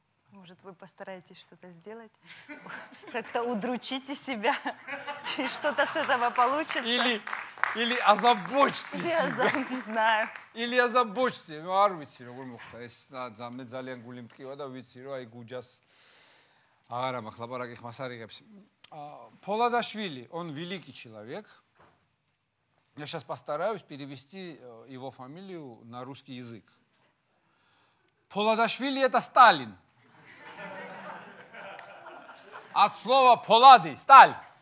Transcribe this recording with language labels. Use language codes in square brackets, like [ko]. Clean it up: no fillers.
[ru] Может, вы постараетесь что-то сделать? Как-то удручите себя, и что-то с этого получится. Или озабочьте Я себя. не знаю. Или озабочьте. [ka] Ну, არ ვიცი როგორ მოხდა ეს მე ძალიან გული მტკივა და ვიცი რომ აი გუჯას აღარა მახ ლაპარაკი ხმას არიღებს. [ru] Поладашвили, он великий человек. Я сейчас постараюсь перевести его фамилию на русский язык. Поладашвили это Сталин. От слова полады, сталь.